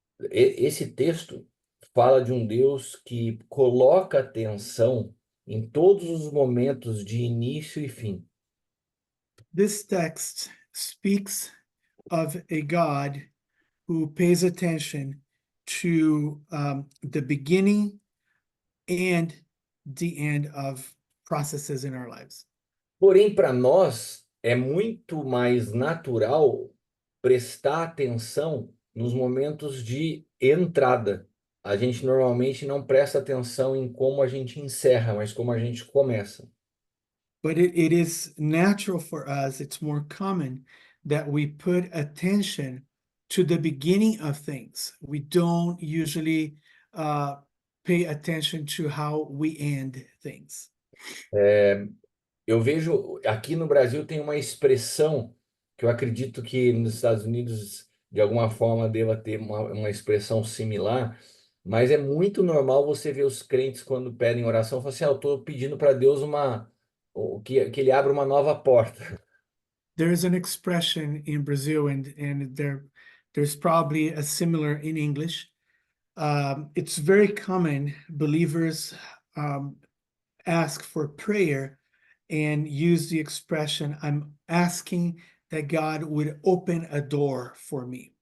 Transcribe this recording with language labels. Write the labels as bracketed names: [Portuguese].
[Portuguese] Esse texto fala de um Deus que coloca atenção em todos os momentos de início e fim. [English] This text speaks of a God who pays attention to the beginning and the end of processes in our lives. [Portuguese] Porém, para nós, é muito mais natural prestar atenção nos momentos de entrada. A gente normalmente não presta atenção em como a gente encerra, mas como a gente começa. [English] But it is natural for us, it's more common that we put attention to the beginning of things. We don't usually pay attention to how we end things. [Portuguese] Eu vejo aqui no Brasil tem uma expressão que eu acredito que nos Estados Unidos, de alguma forma, deva ter uma expressão similar, mas é muito normal você ver os crentes quando pedem oração, falam assim, eu estou pedindo para Deus que ele abra uma nova porta. [English] There's an expression in Brazil, and there's probably a similar in English. It's very common. Believers ask for prayer and use the expression, I'm asking that God would open a door for me.